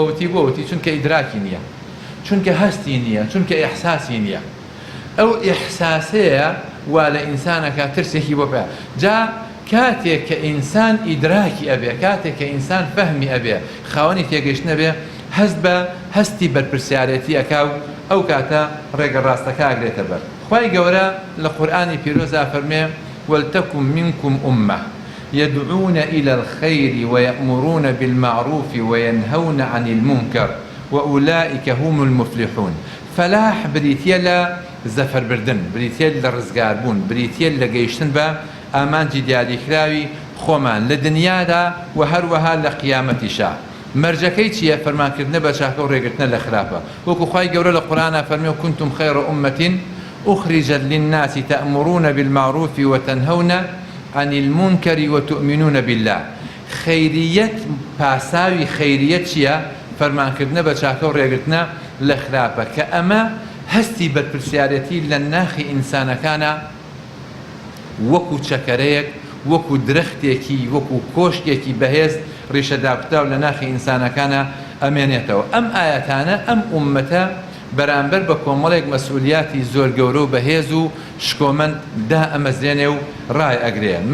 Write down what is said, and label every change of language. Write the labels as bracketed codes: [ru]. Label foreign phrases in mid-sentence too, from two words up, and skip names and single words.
[ckb] وتی چونکە ئیدراکی نییە چونکە هەستی نییە چونکە ئیحساسی نییە ئەو ئیحساسەیە وا لە ئینسانەکە ترسێکی بۆ پێ جا کاتێک کە ئینسان ئیدراکی ئەبێ کاتێک کە ئینسان فەهمی ئەبێ خاوەنی تێگەیشتنە بێ هەست بە هەستی بەرپرسیارەتی ئەکا و ئەو کاتە ڕێگە ڕاستەکە ئاگرێتە بەر خوای گەورە لە قورئانی پیرۆزا فەرمێ [ar] ولتكن منكم أمة يدعون إلى الخير ويأمرون بالمعروف وينهون عن المنكر وأولئك هم المفلحون [ckb] فلاح بريتيلا زەفەر بردن بریتێ لە ڕزگاربوون بریتێ لە گەیشتن بە ئامانجی دیاریکراوی خۆمان لە دنیادا و هەروەها لە قیامەتیشا مەرجەکەی چییە فەرمانکردنە بە چاکە و ڕێگرتنە لە خراپە وەکو خوای گەورە لە قورئانە فەرمێ [ar] كنتم خير أمة أخرجت للناس تأمرون بالمعروف وتنهون عن المنكر وتؤمنون بالله [ckb] خەیریەت پاساوی خەیریەت چییە فەرمانکردنە بە چاکە و ڕێگرتنە لە خراپە کە ئەمە هەستی بەرپرسیارەتی لە ناخی ئینسانەکانە وەکو چەکەرەیەک وەکو درەختێکی وەکو کۆشتێکی بەهێز ڕیشەداپتا و لە ناخی ئینسانەکانە ئەمێنێتەوە ئەم ئاەتانە ئەم ئومەتە بەرامبەر بە کۆمەڵێک مەسئولیاتی زۆر گەورە و بەهێز و شکۆمەند دا ئەمەزرێنێ و ڕای ئەگرێ